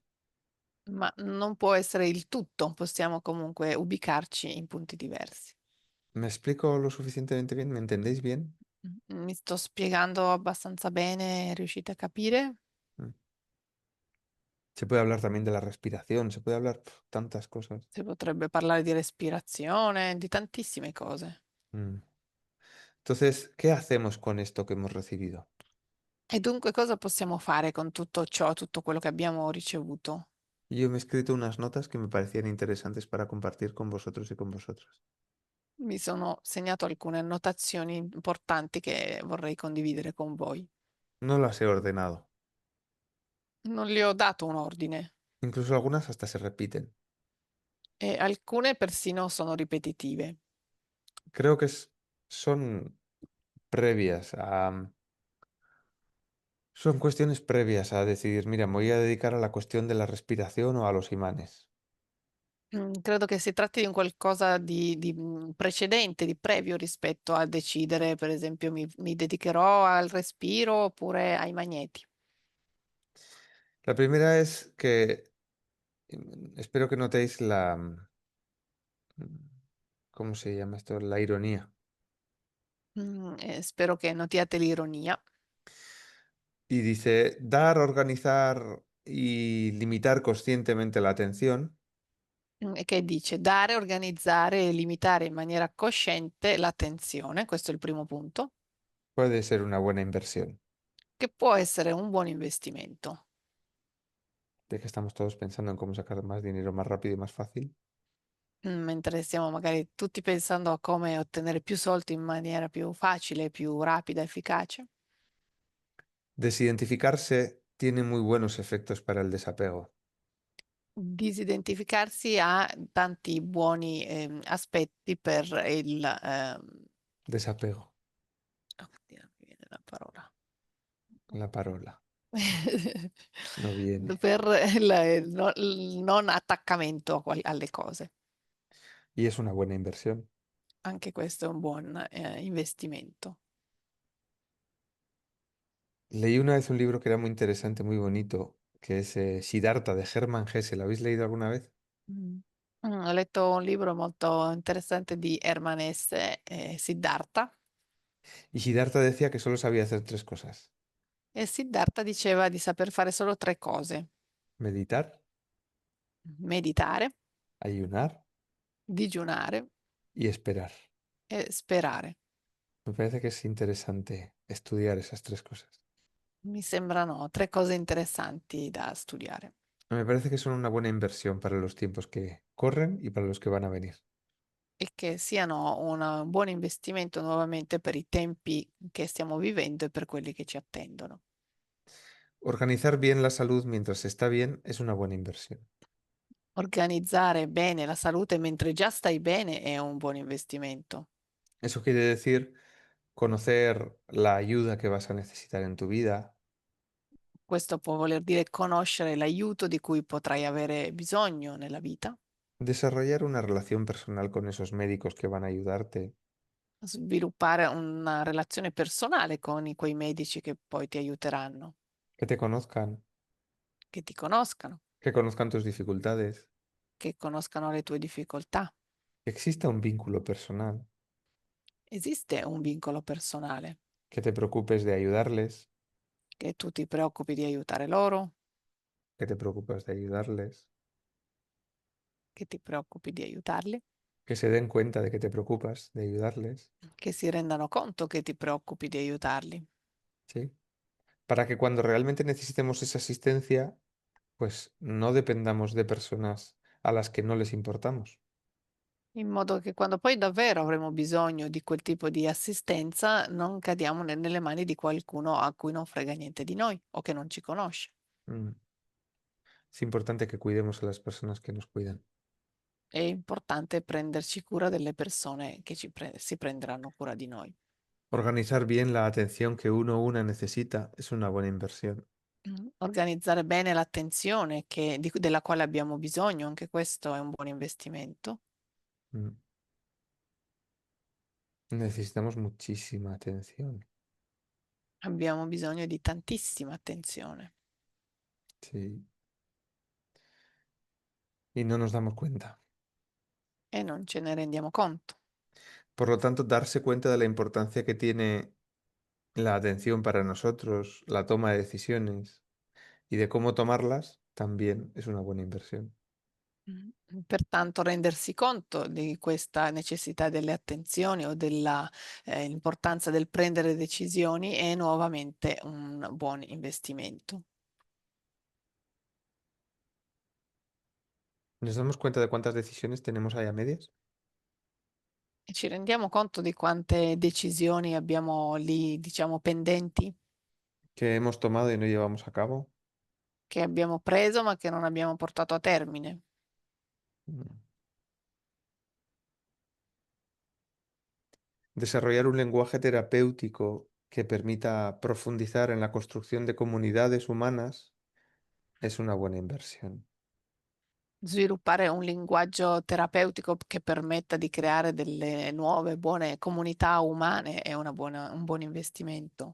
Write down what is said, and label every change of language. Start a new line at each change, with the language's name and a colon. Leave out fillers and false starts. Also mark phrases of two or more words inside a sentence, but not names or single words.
Italian: ma non può essere il tutto, possiamo comunque ubicarci in punti diversi.
Spanish: ¿Me explico lo suficientemente bien? ¿Me entendéis bien?
Italian: Mi sto spiegando abbastanza bene? Riuscite a capire? Mm.
Spanish: Se puede hablar también de la respiración, se puede hablar tantas cosas.
Italian: Si potrebbe parlare di respirazione, di tantissime cose. Mm.
Spanish: Entonces, ¿qué hacemos con esto que hemos recibido?
Italian: E dunque cosa possiamo fare con tutto ciò, tutto quello che abbiamo ricevuto?
Spanish: Yo me he escrito unas notas que me parecían interesantes para compartir con vosotros y con vosotras.
Italian: Mi sono segnato alcune annotazioni importanti che vorrei condividere con voi.
Spanish: No las he ordenado.
Italian: Non le ho dato un ordine
Spanish: Incluso algunas hasta se repiten.
Italian: e alcune persino sono ripetitive.
Spanish: Creo que son previas a... Son cuestiones previas a decidir, mira, me voy a dedicar a la cuestión de la respiración o a los imanes.
Italian: Credo che si tratti di un qualcosa di, precedente, di previo rispetto a decidere, per esempio, mi dedicherò al respiro oppure ai magneti.
Spanish: La primera es que espero que notéis ¿cómo se llama esto? La ironía.
Italian: Spero che notiate l'ironia,
Spanish: Y dice, dar, organizar y limitar conscientemente la atención
Italian: e che dice dare, organizzare e limitare in maniera cosciente l'attenzione, questo è il primo punto,
Spanish: puede ser una buena inversión.
Italian: che può essere un buon investimento.
Spanish: De que estamos todos pensando en cómo sacar más dinero más rápido y más fácil.
Italian: Mentre stiamo magari tutti pensando a come ottenere più soldi in maniera più facile, più rapida, efficace.
Spanish: Desidentificarse tiene muy buenos efectos para el desapego.
Italian: Disidentificarsi ha tanti buoni, aspetti per il,
Spanish: Desapego,
Italian: oddio, non mi viene la parola. la parola, no viene. Per il non attaccamento alle cose.
Spanish: Y es una buena inversión.
Italian: Anche questo è un buon, investimento.
Spanish: Leí una vez un libro que era muy interesante, muy bonito, que es Siddhartha de Hermann Hesse. ¿Lo habéis leído alguna vez? Mh.
Italian: Ho letto un libro molto interessante di Hermann Hesse, Siddhartha.
Spanish: Y Siddhartha decía que solo sabía hacer tres cosas:
Italian: E Siddhartha diceva di saper fare solo tre cose:
Spanish: meditar,
Italian: meditare,
Spanish: ayunar
Italian: digiunare
Spanish: y esperar.
Italian: e sperare.
Spanish: Me parece que es interesante estudiar esas tres cosas.
Italian: Mi sembrano tre cose interessanti da studiare
Spanish: Me parece que son una buena inversión para los tiempos que corren y para los que van a venir.
Italian: e che siano un buon investimento nuovamente per i tempi che stiamo vivendo e per quelli che ci attendono.
Spanish: Organizar bien la salud mientras está bien es una buena inversión.
Italian: Organizzare bene la salute mentre già stai bene è un buon investimento.
Spanish: Eso quiere decir conocer la ayuda que vas a necesitar en tu vida,
Italian: Questo può voler dire conoscere l'aiuto di cui potrai avere bisogno nella vita,
Spanish: desarrollar una relación personal con esos médicos que van a ayudarte,
Italian: sviluppare una relazione personale con quei medici che poi ti aiuteranno,
Spanish: que te conozcan,
Italian: che ti conoscano,
Spanish: que conozcan tus dificultades,
Italian: che conoscano le tue difficoltà.
Spanish: que exista un vínculo personal,
Italian: Esiste un vincolo personale,
Spanish: que te preocupes de ayudarles,
Italian: che tu ti preoccupi di aiutare loro,
Spanish: que te preocupes de ayudarles,
Italian: che ti preoccupi di aiutarli,
Spanish: que se den cuenta de que te preocupas de ayudarles,
Italian: che si rendano conto che ti preoccupi di aiutarli,
Spanish: ¿sí? Para que cuando realmente necesitemos esa asistencia, pues no dependamos de personas a las que no les importamos.
Italian: in modo che quando poi davvero avremo bisogno di quel tipo di assistenza non cadiamo nelle mani di qualcuno a cui non frega niente di noi o che non ci conosce. Mm.
Spanish: Es importante que cuidemos a las personas que nos cuidan.
Italian: È importante prenderci cura delle persone che si prenderanno cura di noi.
Spanish: Organizar bien la atención que uno o una necesita es una buena inversión.
Italian: Organizzare bene l'attenzione della quale abbiamo bisogno, anche questo è un buon investimento. Mm.
Spanish: Necesitamos muchísima atención.
Italian: Abbiamo bisogno di tantissima attenzione
Spanish: Sí. Y no nos damos cuenta.
Italian: e non ce ne rendiamo conto.
Spanish: Por lo tanto, darse cuenta de la importancia que tiene la atención para nosotros, la toma de decisiones y de cómo tomarlas, también es una buena inversión.
Italian: Pertanto rendersi conto di questa necessità delle attenzioni o della importanza del prendere decisioni è nuovamente un buon investimento.
Spanish: ¿Nos damos cuenta de cuántas decisiones tenemos ahí a medias?
Italian: E ci rendiamo conto di quante decisioni abbiamo lì, diciamo, pendenti,
Spanish: Que hemos tomado y no llevamos a cabo.
Italian: che abbiamo preso ma che non abbiamo portato a termine. Mm.
Spanish: Desarrollar un lenguaje terapéutico que permita profundizar en la construcción de comunidades humanas es una buena inversión.
Italian: Sviluppare un linguaggio terapeutico che permetta di creare delle nuove buone comunità umane è un buon investimento.